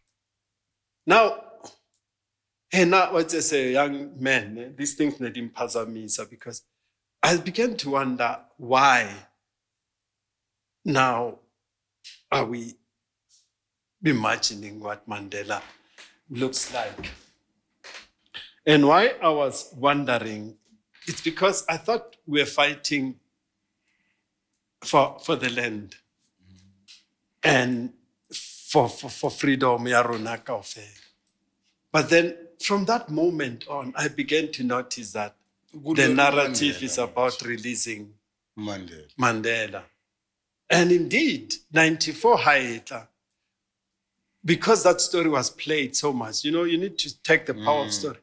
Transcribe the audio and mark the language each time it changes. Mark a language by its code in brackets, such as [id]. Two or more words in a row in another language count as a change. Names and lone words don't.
[en] Now, and now, as a young man, these things didn't puzzle me, because I began to wonder why now are we imagining what Mandela looks like. And why I was wondering, it's because I thought we were fighting for the land and for freedom, [st] ya rona kaofela. [en] But then from that moment on, I began to notice that the narrative is about releasing Mandela. And indeed, 94 Haeta, because that story was played so much, you need to take the power of story.